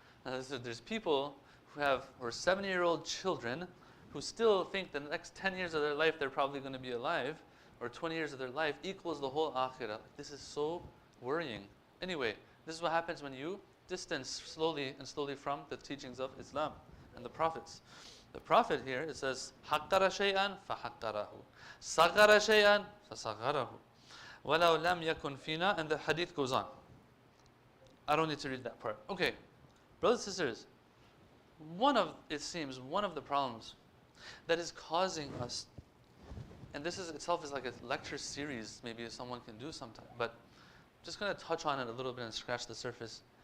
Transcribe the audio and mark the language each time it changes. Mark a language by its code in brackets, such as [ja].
[en] And there's people who are 70-year-old children who still think the next 10 years of their life they're probably going to be alive, or 20 years of their life equals the whole akhirah. This is so worrying. Anyway, this is what happens when you distance slowly from the teachings of Islam and the prophets. The Prophet here, it says, [ar] حَقَّرَ شَيْئًا فَحَقَّرَهُ صَغَّرَ شَيْئًا فَصَغَّرَهُ وَلَوْ لَمْ يَكُنْ فِينَا. [en] And the hadith goes on. I don't need to read that part. Okay, brothers and sisters, it seems one of the problems that is causing us, and this is itself is like a lecture series, maybe someone can do sometime, but I'm just going to touch on it a little bit and scratch the surface.